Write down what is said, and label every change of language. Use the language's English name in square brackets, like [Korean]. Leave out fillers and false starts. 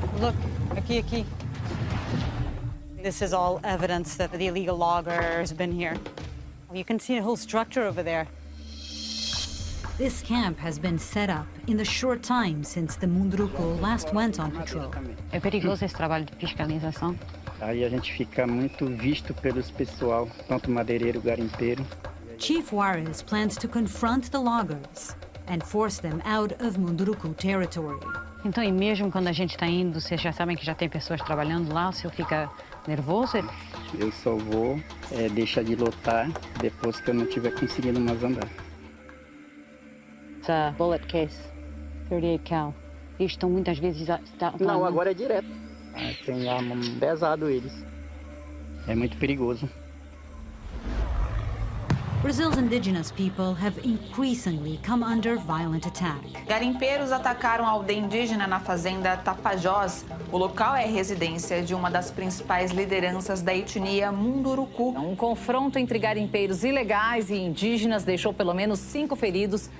[English] Look, [Portuguese] aquí. [English] This is all evidence that the illegal loggers have been here. You can see the whole structure over there. This camp has been set up in the short time since the Munduruku last went on patrol. [Portuguese] É perigoso esse trabalho de fiscalização. Aí a gente fica muito visto pelos pessoal, tanto madeireiro, garimpeiro. [English] Chief Juarez plans to confront the loggers and force them out of Munduruku territory. [Portuguese] Então, e mesmo quando a gente está indo, vocês já sabem que já tem pessoas trabalhando lá, o senhor fica nervoso? Eu só vou deixar de lotar depois que eu não tiver conseguindo mais andar. [English] It's a bullet case, 38 cal. [Portuguese] Eles estão muitas vezes... Não, agora é direto. Tem arma pesado eles. É muito perigoso. [English] Brazil's indigenous people have increasingly come under violent attack. [Portuguese] Garimpeiros atacaram a aldeia indígena na fazenda Tapajós. O local é residência de uma das principais lideranças da etnia Munduruku. Um confronto entre garimpeiros ilegais e indígenas deixou pelo menos 5 feridos.